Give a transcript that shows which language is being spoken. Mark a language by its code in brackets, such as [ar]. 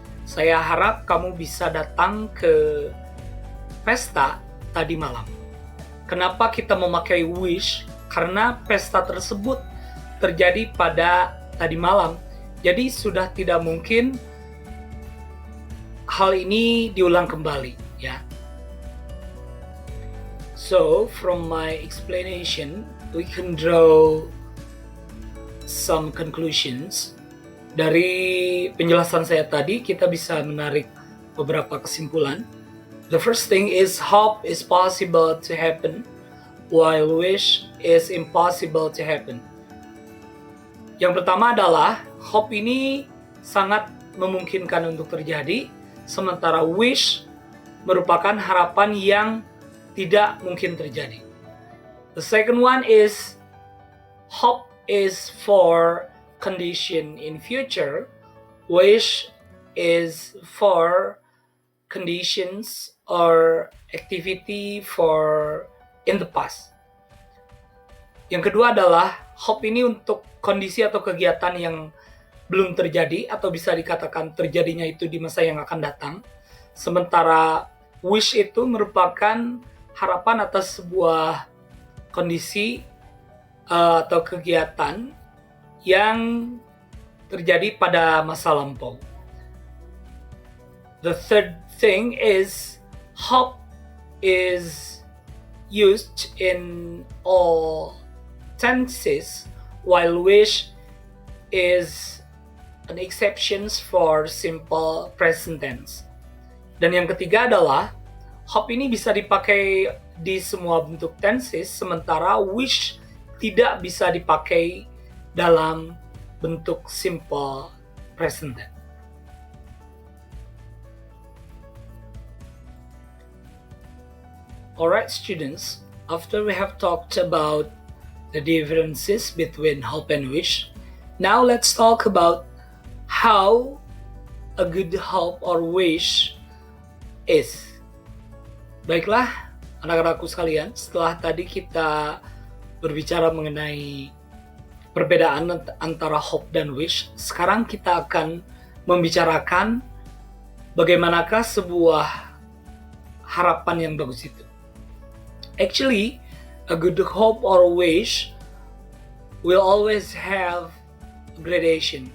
[id] Saya harap kamu bisa datang ke pesta tadi malam. Kenapa kita memakai wish? Karena pesta tersebut terjadi pada tadi malam. Jadi sudah tidak mungkin hal ini diulang kembali, ya. [en] So, from my explanation, we can draw some conclusions. [id] Dari penjelasan saya tadi, kita bisa menarik beberapa kesimpulan. [en] The first thing is hope is possible to happen, while wish is impossible to happen. [id] Yang pertama adalah hope ini sangat memungkinkan untuk terjadi, sementara wish merupakan harapan yang tidak mungkin terjadi. [en] The second one is hope is for condition in future, wish is for conditions or activity for in the past. [id] Yang kedua adalah hope ini untuk kondisi atau kegiatan yang belum terjadi atau bisa dikatakan terjadinya itu di masa yang akan datang. Sementara wish itu merupakan harapan atas sebuah kondisi atau kegiatan yang terjadi pada masa lampau. [en] The third thing is hope is used in all tenses, while wish is an exception for simple present tense. [id] Dan yang ketiga adalah hope ini bisa dipakai di semua bentuk tenses, sementara wish tidak bisa dipakai dalam bentuk simple present tense. [en] Alright students, after we have talked about the differences between hope and wish, now let's talk about how a good hope or wish is. [id] Baiklah anak-anakku sekalian, setelah tadi kita berbicara mengenai perbedaan antara hope dan wish, sekarang kita akan membicarakan bagaimanakah sebuah harapan yang bagus itu. [en] Actually, a good hope or wish will always have gradation.